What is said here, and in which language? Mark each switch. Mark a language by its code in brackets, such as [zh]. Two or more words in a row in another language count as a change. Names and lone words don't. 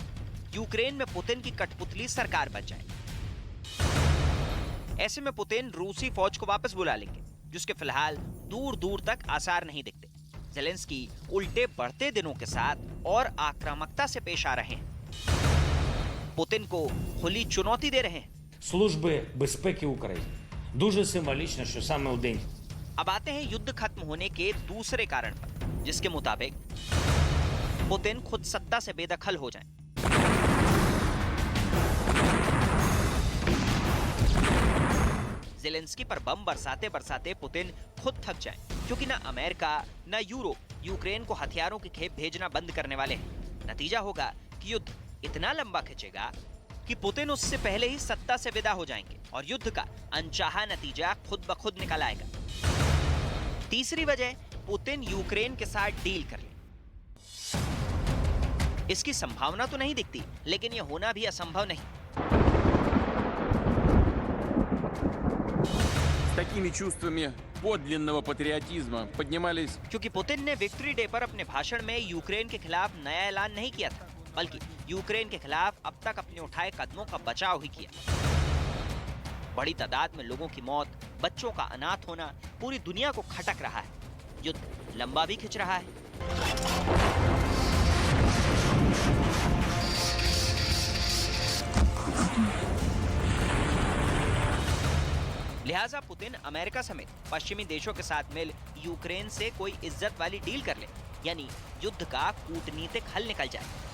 [hi] यूक्रेन में पुतिन की कठपुतली सरकार बन जाए। ऐसे में पुतिन रूसी फौज को वापस बुला लेंगे, जिसके फिलहाल दूर दूर तक आसार नहीं दिखते। जेलेंस्की उल्टे बढ़ते दिनों के साथ और आक्रामकता से पेश आ रहे हैं। पुतिन को खुली चुनौती दे रहे हैं। [uk] Служби безпеки України. Дуже символічно, що саме у день. [hi] अब आते हैं युद्ध खत्म होने के दूसरे कारण पर, जिसके मुताबिक पुतिन खुद सत्ता से बेदखल हो जाएं। जेलेंस्की पर बम बरसाते बरसाते पुतिन खुद थक जाएं, क्योंकि ना अमेरिका ना यूरोप यूक्रेन को हथियारों की खेप भेजना बंद करने वाले हैं। नतीजा होगा कि युद्ध इतना लंबा खिंचेगा कि पुतिन उससे पहले ही सत्ता से विदा हो जाएंगे और युद्ध का अनचाहा नतीजा खुद ब खुद निकल आएगा। तीसरी वजह, पुतिन यूक्रेन के साथ डील कर ले। इसकी संभावना तो नहीं दिखती, लेकिन यह होना भी असंभव नहीं। [ru] Такими чувствами подлинного патриотизма поднимались. [hi] क्योंकि पुतिन ने विक्ट्री डे पर अपने भाषण में यूक्रेन के खिलाफ नया ऐलान नहीं किया था, बल्कि यूक्रेन के खिलाफ अब तक अपने उठाए कदमों का बचाव ही किया। बड़ी तादाद में लोगों की मौत, बच्चों का अनाथ होना पूरी दुनिया को खटक रहा है। युद्ध लंबा भी खिंच रहा है। लिहाजा पुतिन अमेरिका समेत पश्चिमी देशों के साथ मिल यूक्रेन से कोई इज्जत वाली डील कर ले, यानी युद्ध का कूटनीतिक हल निकल जाए।